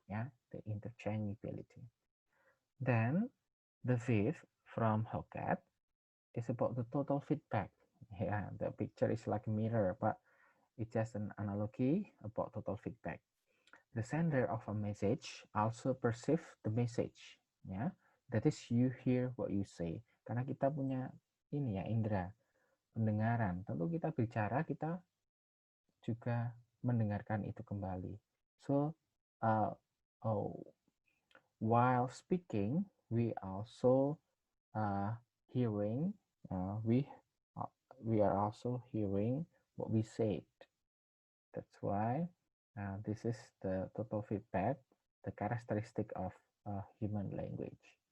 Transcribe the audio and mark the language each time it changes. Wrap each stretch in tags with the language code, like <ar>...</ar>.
<en>Yeah, the interchangeability. Then the fifth from Hockett is about the total feedback. Yeah, the picture is like a mirror, but it's just an analogy about total feedback. The sender of a message also perceive the message. Ya, that is you hear what you say.</en> <id>Karena kita punya ini ya indera pendengaran. Tentu kita bicara, kita juga mendengarkan itu kembali.</id> <en>So, uh, oh, while speaking, we also hearing. We we are also hearing what we said. That's why this is the total feedback, the characteristic of human language.</en>